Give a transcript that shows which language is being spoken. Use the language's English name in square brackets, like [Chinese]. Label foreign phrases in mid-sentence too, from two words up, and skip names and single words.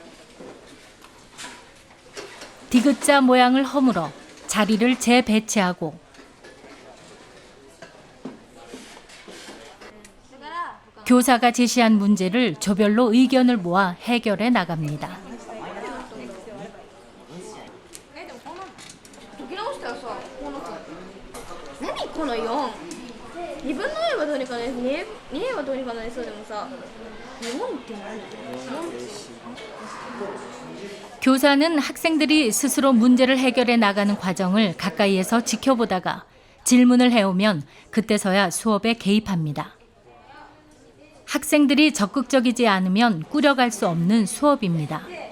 [Korean] 디귿자 모양을 허물어 자리를 재배치하고 교사가 제시한 문제를 조별로 의견을 모아 해결해 나갑니다. [Japanese] この4。2分の4はどうにかなり2はどうにかなりそうでもさ、4って何？ [Korean] 교사는 학생들이 스스로 문제를 해결해 나가는 과정을 가까이에서 지켜보다가 질문을 해오면 그때서야 수업에 개입합니다. 학생들이 적극적이지 않으면 꾸려갈 수 없는 수업입니다.